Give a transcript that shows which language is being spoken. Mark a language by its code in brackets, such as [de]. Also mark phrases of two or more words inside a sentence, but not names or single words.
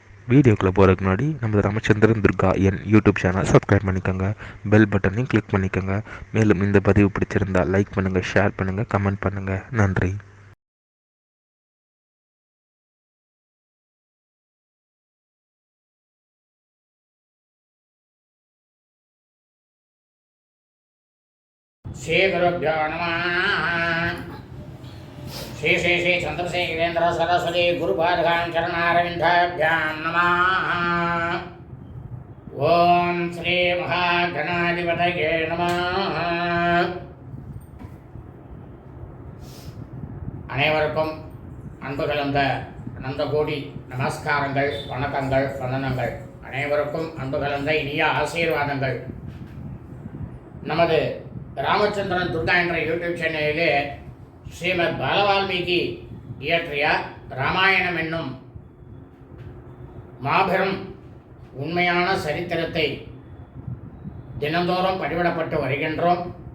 [ta] வீடியோக்குள்ளே போகிறதுக்கு முன்னாடி நம்ம ராமச்சந்திரன் துர்கா யூடியூப் [en] channel subscribe [ta] பண்ணிக்கோங்க, [en] bell button click [ta] பண்ணிக்கோங்க. மேலும் இந்த பதிவு பிடிச்சிருந்தால் லைக் பண்ணுங்கள், ஷேர் பண்ணுங்கள், கமெண்ட் பண்ணுங்கள். நன்றி. [sa] श्री गुरुभ्यो नमः। श्री श्री श्री चंद्रशेखरेन्द्र सरस्वती गुरुपादगां चरणारविन्दाभ्यां नमः। ओम श्री महागणाधिपतये नमः। [ta] அனைவருக்கும் அன்பு கலந்த அனந்த கோடி நமஸ்காரங்கள், வணக்கங்கள், வந்தனங்கள். அனைவருக்கும் அன்பு கலந்த இனிய ஆசீர்வாதங்கள். நமது ராமச்சந்திரன் துர்கா என்ற யூடியூப் சேனலிலே ஸ்ரீமத் பாலவால்மீகி இயற்றிய ராமாயணம் என்னும் மாபெரும் உண்மையான சரித்திரத்தை தினந்தோறும் பதிவிடப்பட்டு வருகின்றோம்.